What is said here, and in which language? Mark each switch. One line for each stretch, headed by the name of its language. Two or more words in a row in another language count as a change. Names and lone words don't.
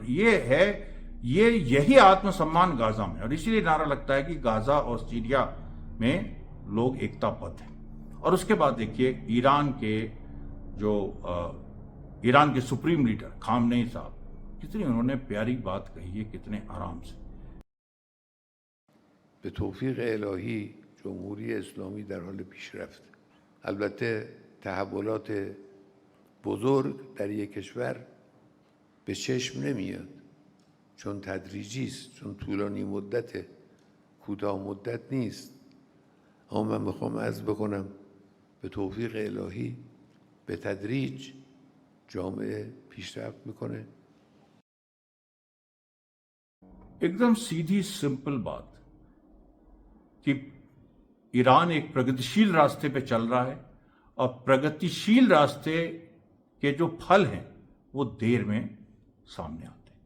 Hindi: यही आत्मसम्मान गाजा में, और इसीलिए नारा लगता है कि गाजा और सीरिया में लोग एकताबद्ध हैं। और उसके बाद देखिए ईरान के सुप्रीम लीडर खामनेई साहब, कितनी उन्होंने प्यारी बात कही है, कितने आराम से।
Persian: به توفیق الهی جمهوری اسلامی در حال پیشرفت. البته تحولات بزرگ در یک کشور به چشم نمیاد، چون تدریجی است، چون طولانی مدت، کوتاه مدت نیست. اما من میخوام عرض بکنم به توفیق الهی به تدریج جامعه پیشرفت میکنه.
Hindi: एकदम सीधी सिंपल बात कि ईरान एक प्रगतिशील रास्ते पे चल रहा है, और प्रगतिशील रास्ते के जो फल हैं वो देर में सामने आते हैं।